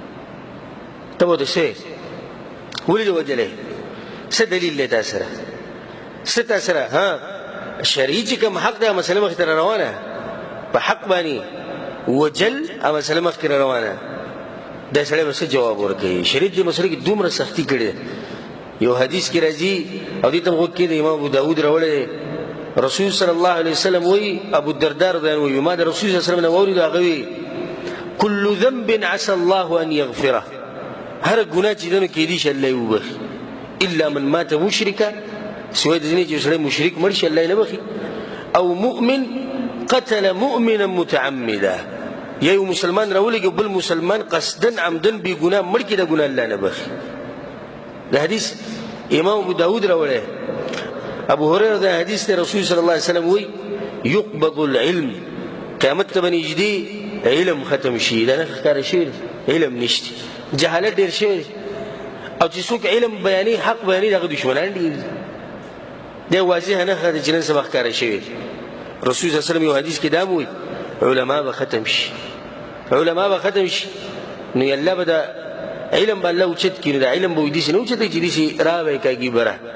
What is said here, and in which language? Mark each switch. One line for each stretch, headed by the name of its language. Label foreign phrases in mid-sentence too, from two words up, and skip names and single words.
Pashto: ته به ورته څه ولې دې وجلی څه دلیل دی تا سره څه تا سره شرعي چې کوم حق دی هغه مسله مخکې ته روانه په حق باندې وجل هغه مسله مخکې روانه دا سړی به څه جواب ورکوي شریعت دې مسله کې دومره سختي کړې ده یو حدیث کې راځي او دې ته غوږ کېږدئ امام ابو داود راوړی رسول
Arabic: صلی الله علیه وسلم
Pashto: وی ابو الدرداء
Arabic: رضی الله عنه
Pashto: ما د رسول
Arabic: صلی الله علیه وسلم
Pashto: نه واورېدو هغه وی
Arabic: کل ذنب عسى الله ان یغفره
Pashto: هر ګناه چې دنو کېدی شي الله یې وبخي
Arabic: الا من مات مشرکا
Pashto: سوای د دې چې سړی مشرک مړ شي الله یې نه بخي او
Arabic: مؤمن قتل مؤمنا متعمدا
Pashto: یا یو مسلمان راولېږي بل مسلمان
Arabic: قصدن عمدن
Pashto: بې ګناه مړ کړي د ګناه الله نه بخي د حدیث امام ابو داود راوړی ابو هريره د حدیث ته رسول
Arabic: صلی الله علیه وسلم
Pashto: وی
Arabic: يقبض العلم
Pashto: قیامت ته بنږدې علم ختم شي دا نه ښکاره شوی علم نشته جهالت ډېر شوی او چې څوک علم بیانوي حق بیانوي د هغه دشمنان ډېر دی واضحه نښه ده چې نن سبا ښکاره شوې رسول
Arabic: صلی الله علیه وسلم
Pashto: یو حدیث کې دا وایي علما به ختم شي علما به ختم شي نو الله به د علم به الله اوچت کړي نو د علم به وایي داسې نه اوچتوي چې داسې را به یې کاږي بره